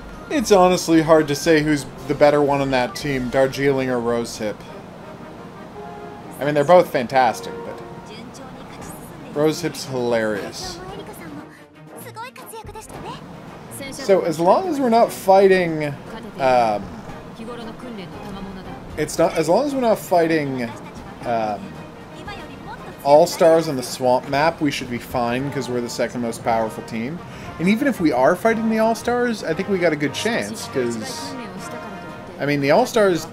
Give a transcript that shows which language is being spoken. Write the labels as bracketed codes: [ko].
[en] It's honestly hard to say who's the better one on that team, Darjeeling or Rosehip. I mean, they're both fantastic, but [ja] 順調に勝ち進んでいる。 [en] Rosehip's hilarious. [ja] エリカさんもすごい活躍でしたね。 [en] So as long as we're not fighting, [ja] 日頃の訓練の賜物だ。 [en] it's not as long as we're not fighting [ja] 今よりもっと [en] all stars on the swamp map, we should be fine because we're the second most powerful team. And even if we are fighting the all stars, I think we got a good chance because I mean the all stars.